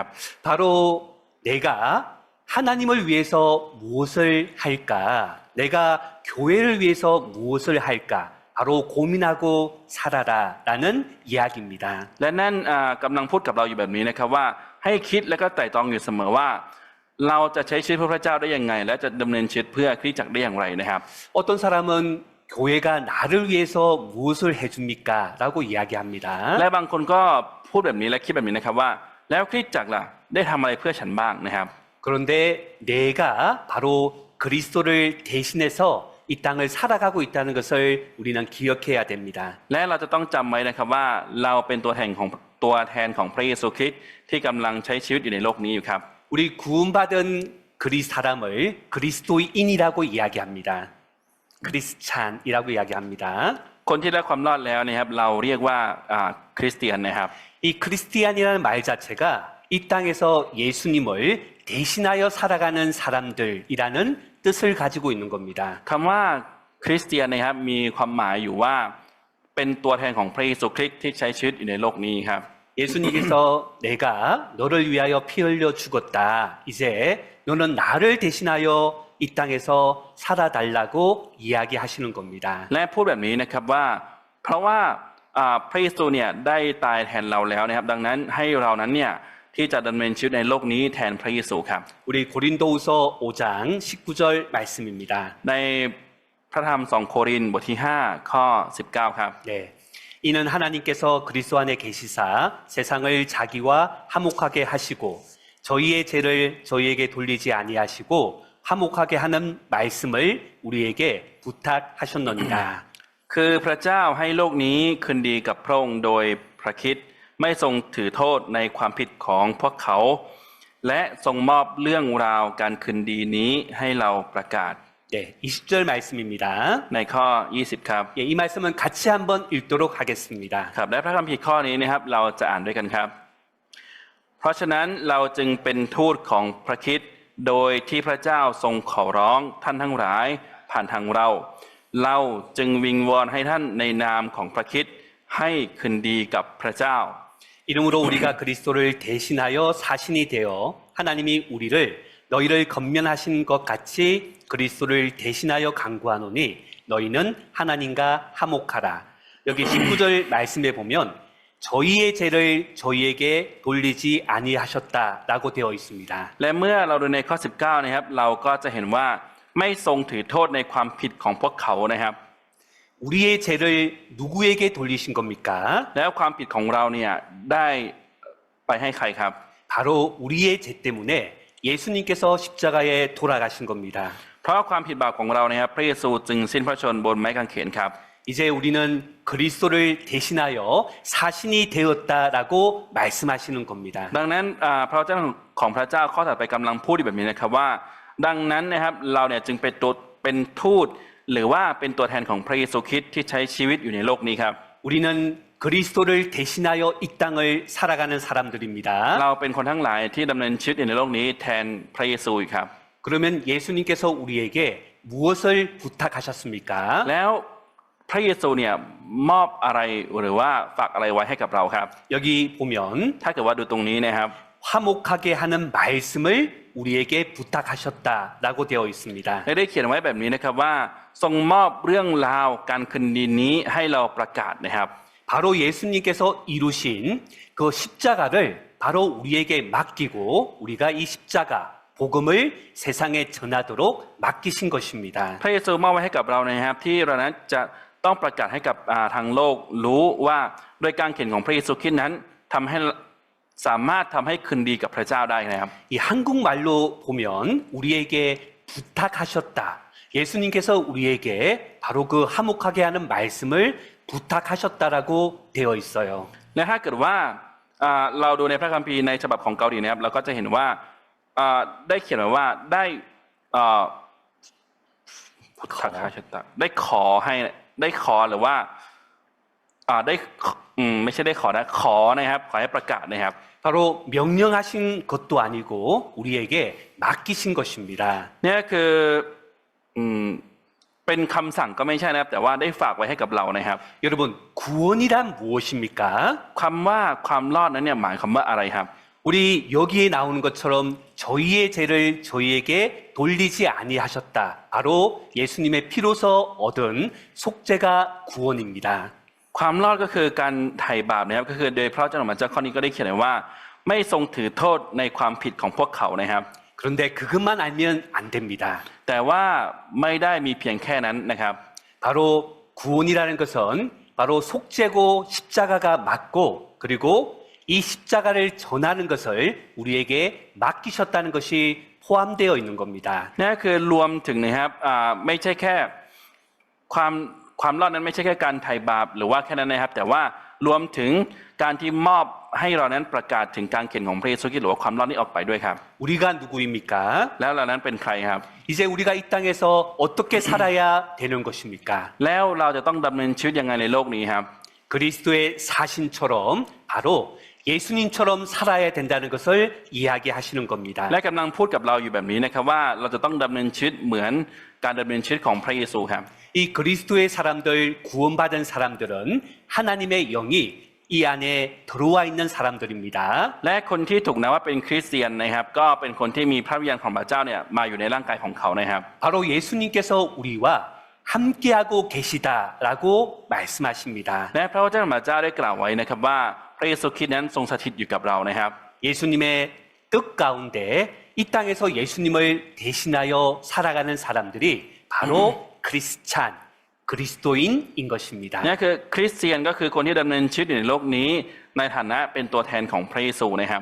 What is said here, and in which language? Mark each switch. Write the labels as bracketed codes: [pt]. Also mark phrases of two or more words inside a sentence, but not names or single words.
[ko] 바로 내가 하나님을 위해서 무엇을 할까? 내가 교회를 위해서 무엇을 할까? 바로 고민하고 살아라라는 이야기입니다. [th] และนั่นกำลังพูดกับเราอยู่แบบนี้นะครับว่าให้คิดและก็ไตร่ตรองอยู่เสมอว่า เราจะใช้ชีวิตเพื่อพระเจ้าได้ยังไง และจะดำเนินชีวิตเพื่อคริสตจักรได้อย่างไรนะครับ [ko] 어떤 사람은 교회가 나를 위해서 무엇을 해줍니까? 라고 이야기합니다. [th] และบางคนก็พูดแบบนี้และคิดแบบนี้นะครับว่า แล้วคริสตจักรล่ะได้ทำอะไรเพื่อฉันบ้างนะครับ [ko] 그런데 내가 바로 그리스도를 대신해서 이 땅을 살아가고 있다는 것을 우리는 기억해야 됩니다. [th] และเราจะต้องจำไว้นะครับว่าเราเป็นตัวแทนของพระเยซูคริสต์ที่กำลังใช้ชีวิตอยู่ในโลกนี้อยู่ครับ [ko] 우리 구원받은 사람을 그리스도인이라고 이야기합니다. 크리스찬이라고 이야기합니다. [th] คนที่ได้ความรอดแล้วนะครับเราเรียกว่าคริสเตียนนะครับ [ko] 이 크리스티안이라는 말 자체가 이 땅에서 예수님을 대신하여 살아가는 사람들이라는 뜻을 가지고 있는 겁니다. [th] คำว่าคริสเตียนนะครับมีความหมายอยู่ว่าเป็นตัวแทนของพระเยซูคริสต์ที่ใช้ชีวิตอยู่ในโลกนี้ครับ [ko] 예수님께서 내가 너를 위하여 피 흘려 죽었다. 이제 너는 나를 대신하여 이 땅에서 살아달라고 이야기하시는 겁니다. [th] และพูดแบบนี้นะครับว่าเพราะว่าพระเยซูเนี่ยได้ตายแทนเราแล้วนะครับดังนั้นให้เรานั้นเนี่ยที่จะดำเนินชีวิตในโลกนี้แทนพระเยซูครับ [ko] 우리 고린도후서 5장 19절 말씀입니다. [th] ในพระธรรม2โครินธ์บทที่5ข้อ19ครับ [ko] 네. 이는 하나님께서 그리스도 안에 계시사 세상을 자기와 화목하게 하시고 저희의 죄를 저희에게 돌리지 아니하시고 화목하게 하는 말씀을 우리에게 부탁하셨느니라. [th] คือพระเจ้าให้โลกนี้คืนดีกับพระองค์โดยพระคริสต์ไม่ทรงถือโทษในความผิดของพวกเขา และทรงมอบเรื่องราวการคืนดีนี้ให้เราประกาศ [ko] 네, 20절 말씀입니다. [th] ในข้อ20ครับ [ko] 예, 이 말씀은 같이 한번 읽도록 하겠습니다. [th] ครับและพระคัมภีร์ข้อนี้นะครับเราจะอ่านด้วยกันครับ เพราะฉะนั้นเราจึงเป็นทูตของพระคริสต์โดยที่พระเจ้าทรงขอร้องท่านทั้งหลายผ่านทางเราเราจึงวิงวอนให้ท่านในนามของพระคริสต์ให้คืนดีกับพระเจ้า [ko] 이름으로 우리가 그리스도를 대신하여 사신이 되어 하나님이 우리를 너희를 건면하신 것 같이 그리스도를 대신하여 간구하노니 너희는 하나님과 화목하라. 여기 19절 말씀에 보면 저희의 죄를 저희에게 돌리지 아니하셨다라고 되어 있습니다. [th] และเมื่อเราดูในข้อ 19 นะครับ เราก็จะเห็นว่าไม่ทรงถือโทษในความผิดของพวกเขานะครับ [ko] 우리의 죄를 누구에게 돌리신 겁니까? [th] แล้วความผิดของเราเนี่ยได้ไปให้ใครครับ [ko] 바로 우리의 죄 때문에 예수님께서 십자가에 돌아가신 겁니다. [th] เพราะความผิดบาปของเรานะครับพระเยซูจึงสิ้นพระชนม์บนไม้กางเขนครับ [ko] 이제 우리는 그리스도를 대신하여 사신이 되었다라고 말씀하시는 겁니다. [th] ดังนั้นพระเจ้าของพระเจ้าข้อถัดไปกำลังพูดแบบนี้นะครับว่า ดังนั้นนะครับเราเนี่ยจึงเป็นทูตหรือว่าเป็นตัวแทนของพระเยซูคริสต์ที่ใช้ชีวิตอยู่ในโลกนี้ครับ [ko] 우리는 그리스도를 대신하여 이 땅을 살아가는 사람들입니다. [th] เราเป็นคนทั้งหลายที่ดำเนินชีวิตอยู่ในโลกนี้แทนพระเยซูครับ [ko] 그러면 예수님께서 우리에게 무엇을 부탁하셨습니까? [th] แล้วพระเยซูเนี่ยมอบอะไรหรือว่าฝากอะไรไว้ให้กับเราครับ [ko] 여기 보면 [th] ถ้าเกิดว่าดูตรงนี้นะครับ [ko] 화목하게 하는 말씀을 우리에게 부탁하셨다라고 되어 있습니다. [th] และได้เขียนไว้แบบนี้นะครับว่าทรงมอบเรื่องราวการคืนดีนี้ให้เราประกาศนะครับ [ko] 바로 예수님께서 이루신 그 십자가를 바로 우리에게 맡기고 우리가 이 십자가 복음을 세상에 전하도록 맡기신 것입니다. [th] พระเยซูมอบไว้ให้กับเรานะครับที่เรานั้นจะต้องประกาศให้กับทางโลกรู้ว่าโดยการเขียนของพระเยซูคริสต์นั้นทำให้สามารถทำให้คืนดีกับพระเจ้าได้นะครับ [ko] 이 한국말로 보면 우리에게 부탁하셨다. 예수님께서 우리에게 바로 그 화목하게 하는 말씀을 부탁하셨다라고 되어 있어요. [th] และถ้าเกิดว่าเราดูในพระคัมภีร์ในฉบับของเกาหลีนะครับเราก็จะเห็นว่าได้เขียนไว้ว่าได้พุทธคาชตะได้ขอให้ได้ขอหรือว่าได้ไม่ใช่ได้ขอนะขอนะครับขอให้ประกาศนะครับ [ko] 바로 명령하신 것도 아니고 우리에게 맡기신 것입니다. [th] เนี่ยคือเป็นคำสั่งก็ไม่ใช่นะครับแต่ว่าได้ฝากไว้ให้กับเรานะครับ [ko] 여러분 구원이란 무엇입니까? [th] คำว่าความรอดนั้นเนี่ยหมายความว่าอะไรครับ [ko] 우리 여기에 나오는 것처럼 저희의 죄를 저희에게 돌리지 아니하셨다. 바로 예수님의 피로서 얻은 속죄가 구원입니다. [th] ความรอดก็คือการไถ่บาปนะครับก็คือโดยพระเจ้าของพระเจ้าข้อนี้ก็ได้เขียนไว้ว่า ไม่ทรงถือโทษในความผิดของพวกเขานะครับ [ko] 그런데 그것만 알면 안 됩니다. [th] แต่ว่าไม่ได้มีเพียงแค่นั้นนะครับ [ko] 바로 구원이라는 것은 바로 속죄고 십자가가 맞고 그리고 이 십자가를 전하는 것을 우리에게 맡기셨다는 것이 포함되어 있는 겁니다. [th] นั่นคือรวมถึงนะครับไม่ใช่แค่ความรอดนั้นไม่ใช่แค่การไถ่บาปหรือว่าแค่นั้นนะครับแต่ว่ารวมถึงการที่มอบให้เรานั้นประกาศถึงการเขียนของพระเยซูคริสต์หรือว่าความรอดนี้ออกไปด้วยครับ [ko] 우리가 누구입니까? [th] แล้วเรานั้นเป็นใครครับ [ko] 이제 우리가 이 땅에서 어떻게 살아야 되는 것입니까? [th] แล้วเราจะต้องดำเนินชีวิตยังไงในโลกนี้ครับ [ko] 그리스도의 사신처럼 바로 예수님처럼 살아야 된다는 것을 이야기하시는 겁니다. [th] และกำลังพูดกับเราอยู่แบบนี้นะครับว่าเราจะต้องดำเนินชีวิตเหมือนการดำเนินชีวิตของพระเยซูครับ [ko] 이 그리스도의 사람들 구원받은 사람들은 하나님의 영이 이 안에 들어와 있는 사람들입니다. [th] และคนที่ถูกนับว่าเป็นคริสเตียนนะครับก็เป็นคนที่มีพระวิญญาณของพระเจ้าเนี่ยมาอยู่ในร่างกายของเขานะครับ [ko] 바로 예수님께서 우리와 함께하고 계시다라고 말씀하십니다. [th] และพระเจ้าของพระเจ้าได้กล่าวไว้นะครับว่าพระเยซูคริสต์นั้นทรงสถิตอยู่กับเรานะครับ [ko] 예수님의 뜻 가운데 이 땅에서 예수님을 대신하여 살아가는 사람들이 바로 크리스찬, 그리스도인인 것입니다. [th] นี่คือคริสเตียนก็คือคนที่ดำเนินชีวิตอยู่ในโลกนี้ในฐานะเป็นตัวแทนของพระเยซูนะครับ